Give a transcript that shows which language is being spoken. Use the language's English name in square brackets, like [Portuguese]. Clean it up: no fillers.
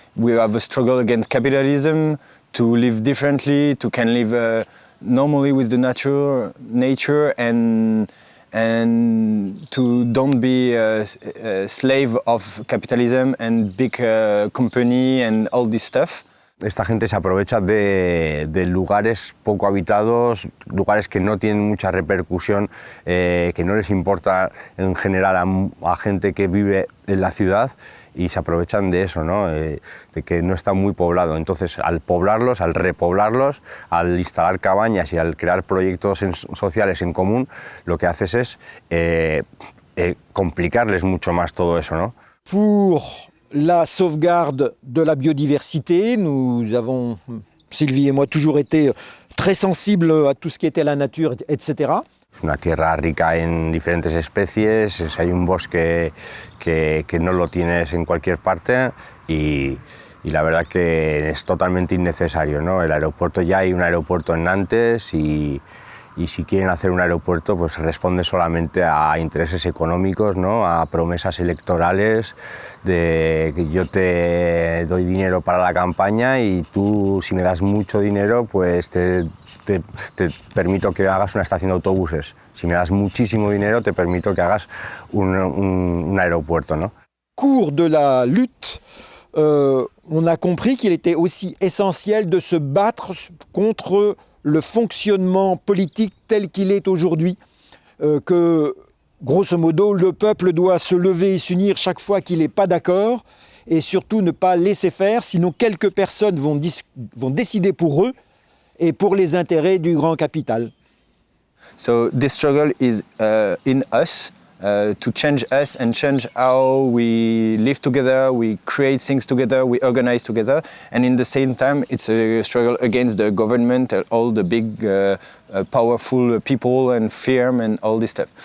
[English] We have a struggle against capitalism, to live differently, to can live normally with the nature and to don't be a slave of capitalism and big company and all this stuff. [Spanish] Esta gente se aprovecha de lugares poco habitados, lugares que no tienen mucha repercusión, que no les importa en general a gente que vive en la ciudad y se aprovechan de eso, ¿no? De que no está muy poblado. Entonces, al poblarlos, al repoblarlos, al instalar cabañas y al crear proyectos sociales en común, lo que haces es complicarles mucho más todo eso, ¿no? [French] Pour la sauvegarde de la biodiversité, nous avons, Sylvie et moi, toujours été très sensibles à tout ce qui était la nature, etc. [Spanish] Es una tierra rica en diferentes especies, hay un bosque que no lo tienes en cualquier parte y y la verdad que es totalmente innecesario, ¿no? El aeropuerto, ya hay un aeropuerto en Nantes y si quieren hacer un aeropuerto pues responde solamente a intereses económicos, ¿no? A promesas electorales de que yo te doy dinero para la campaña y tú, si me das mucho dinero, pues te permito que hagas una estación de autobuses. Si me das muchísimo dinero, te permito que hagas un aeropuerto, ¿no? [French] Cours de la lutte, on a compris qu'il était aussi essentiel de se battre contre le fonctionnement politique tel qu'il est aujourd'hui, que grosso modo le peuple doit se lever et s'unir chaque fois qu'il n'est pas d'accord et surtout ne pas laisser faire, sinon quelques personnes vont décider pour eux et pour les intérêts du grand capital. [English] So this struggle is in us, to change us and change how we live together, we create things together, we organize together, and in the same time it's a struggle against the government, all the big powerful people and firm and all this stuff.